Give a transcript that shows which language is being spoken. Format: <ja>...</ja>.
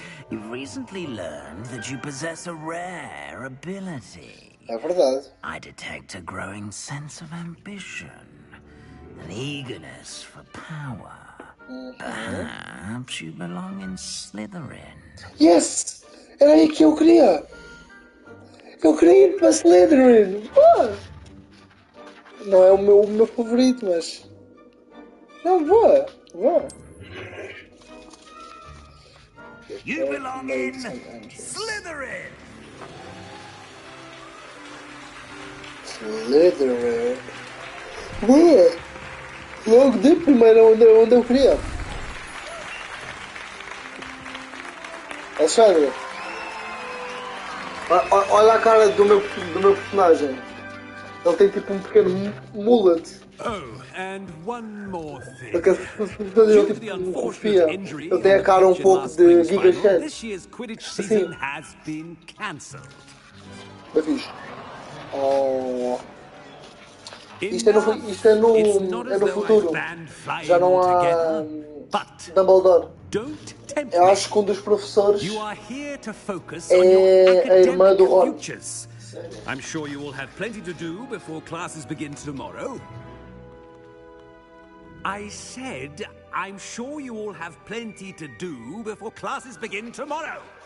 <en>You've recently learned that you possess a rare ability.</en> <pt>É verdade.</pt> <en>I detect a growing sense of ambition, an eagerness for power. Perhaps you belong in Slytherin.</en> <pt>Yes! Era aí que eu queria! Eu queria ir para Slytherin! Boa! Não é o meu favorito, mas... Não, boa! Boa!</pt> <en>You belong in Slytherin!</en> <pt>Slytherin. Boa! Logo de primeiro onde eu queria. Alexandre. Olha a cara do meu personagem. Ele tem tipo um pequeno mullet.</pt> <en>Oh, and one more thing.</en> <pt>Porque as pessoas tipo confia. Ele tem a cara um pouco de Giga Chat.</pt> <en>This year's Quidditch season has been cancelled.</en> <pt>Bem fixe. Oh. Isto é no futuro. Já não há Dumbledore. Eu acho que um dos professores é a irmã do Ron.</pt> <en>I'm sure you will have plenty to do before classes begin tomorrow. I said, I'm sure you all have plenty to do before classes begin tomorrow.</en>